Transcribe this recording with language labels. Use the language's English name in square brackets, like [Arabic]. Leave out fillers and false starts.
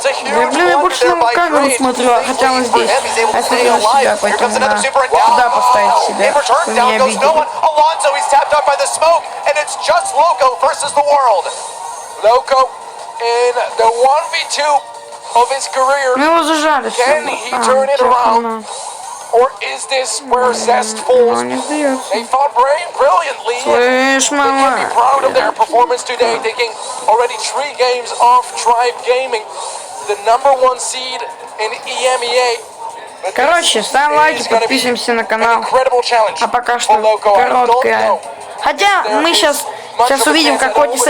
[Russian] Да, блин, я больше на камеру смотрю, хотя он здесь. Я смотрю на себя, поэтому надо туда поставить себя, чтобы меня видели. [English] Alonso, he's tapped out by the smoke, and it's just Loco versus the world. Loco in the 1v2 of his career. [Russian] Ну его зажали. [English] Can he turn it around? Or is this where Zest falls? They fought brilliantly. They can be proud of their performance today, taking already 3 games off Tribe Gaming, the #1 seed in EMEA. [Russian] Короче, ставим лайки, подписываемся на канал. А пока что короткая. Хотя мы сейчас увидим, как Отиса.